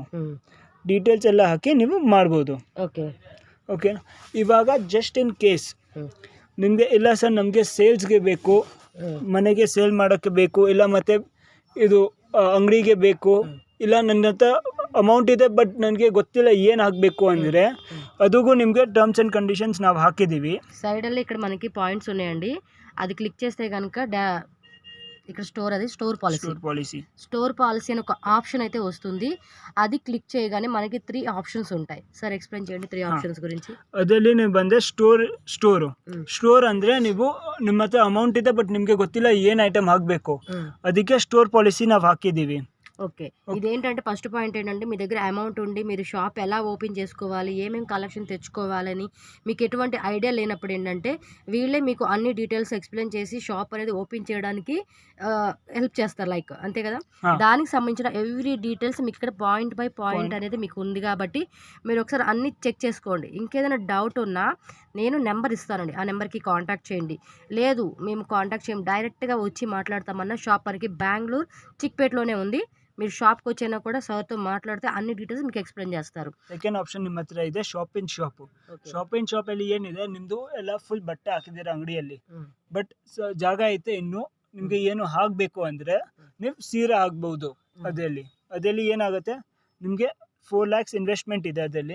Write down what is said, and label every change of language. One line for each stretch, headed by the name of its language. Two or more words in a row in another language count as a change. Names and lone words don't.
Kannada: ಡೀಟೇಲ್ಸ್ ಎಲ್ಲ ಹಾಕಿ ನೀವು ಮಾಡ್ಬೋದು. ಓಕೆ. ಇವಾಗ
English: just in case
Kannada: ನಿಮಗೆ ಇಲ್ಲ ಸರ್ ನಮಗೆ ಸೇಲ್ಸ್ಗೆ ಬೇಕು, ಮನೆಗೆ ಸೇಲ್ ಮಾಡೋಕ್ಕೆ ಬೇಕು, ಇಲ್ಲ ಮತ್ತು ಇದು ಅಂಗಡಿಗೆ ಬೇಕು, ಇಲ್ಲ ನನ್ನ ಹತ್ರ ಅಮೌಂಟ್ ಇದೆ ಬಟ್ ನನಗೆ ಗೊತ್ತಿಲ್ಲ ಏನು ಹಾಕಬೇಕು ಅಂದರೆ ಅದಕ್ಕೂ నిಮಗೆ
English: terms and conditions
Kannada: ನಾವು ಹಾಕಿದ್ದೀವಿ.
Telugu: సైడ్లో ఇక్కడ మనకి పాయింట్స్ ఉన్నాయండి, అది క్లిక్ చేస్తే కనుక ఇక్కడ
English: store policy
Telugu: అని ఒక ఆప్షన్ అయితే వస్తుంది. అది క్లిక్ చేయగానే మనకి 3 ఆప్షన్స్ ఉంటాయి. సార్ ఎక్స్ప్లెయిన్ చేయండి 3 ఆప్షన్స్ గురించి.
Kannada: ಅದರಲ್ಲಿ ನೀವು ಬಂದರೆ ಸ್ಟೋರ್ ಅಂದರೆ ನೀವು ನಿಮ್ಮ ಹತ್ರ ಅಮೌಂಟ್ ಇದೆ ಬಟ್ ನಿಮಗೆ ಗೊತ್ತಿಲ್ಲ ಏನು ಐಟಮ್ ಹಾಕಬೇಕು, ಅದಕ್ಕೆ
English: store policy
Kannada: ನಾವು ಹಾಕಿದ್ದೀವಿ.
Telugu: ఓకే. ఇదేంటంటే ఫస్ట్ పాయింట్ ఏంటంటే మీ దగ్గర అమౌంట్ ఉండి మీరు షాప్ ఎలా ఓపెన్ చేసుకోవాలి, ఏమేమి కలెక్షన్ తెచ్చుకోవాలని మీకు ఎటువంటి ఐడియా లేనప్పుడు ఏంటంటే వీళ్ళే మీకు అన్ని డీటెయిల్స్ ఎక్స్ప్లెయిన్ చేసి షాప్ అనేది ఓపెన్ చేయడానికి హెల్ప్ చేస్తారు, లైక్ అంతే కదా. దానికి సంబంధించిన
English: every details
Telugu: మీకు ఇక్కడ
English: point by point
Telugu: అనేది మీకు ఉంది కాబట్టి మీరు ఒకసారి అన్ని చెక్ చేసుకోండి. ఇంకేదైనా డౌట్ ఉన్నా నేను నెంబర్ ఇస్తానండి, ఆ నెంబర్కి కాంటాక్ట్ చేయండి. లేదు మేము కాంటాక్ట్ చేయం, డైరెక్ట్గా వచ్చి మాట్లాడతామన్నా షాప్ వరకు బెంగళూరు చిక్పేటలోనే ఉంది. మీరు షాప్కి వచ్చినా కూడా సార్తో మాట్లాడితే అన్ని డీటెయిల్స్ మీకు ಎಕ್ಸ್ಪ್ಲೇನ್ చేస్తారు.
English: second option
Kannada: ನಿಮ್ಮ ಹತ್ರ ಇದೆ
English: shop in shop
Kannada: ಅಲ್ಲಿ ಏನಿದೆ, ನಿಮ್ಮದು ಎಲ್ಲ ಫುಲ್ ಬಟ್ಟೆ ಹಾಕಿದ್ದೀರಾ ಅಂಗಡಿಯಲ್ಲಿ, ಬಟ್ ಜಾಗ ಐತೆ ಇನ್ನು ನಿಮಗೆ ಏನು ಹಾಕಬೇಕು ಅಂದರೆ ನೀವು ಸೀರೆ ಆಗ್ಬೋದು. ಅದರಲ್ಲಿ ಏನಾಗುತ್ತೆ ನಿಮಗೆ 4 lakhs ಇನ್ವೆಸ್ಟ್ಮೆಂಟ್ ಇದೆ ಅದರಲ್ಲಿ.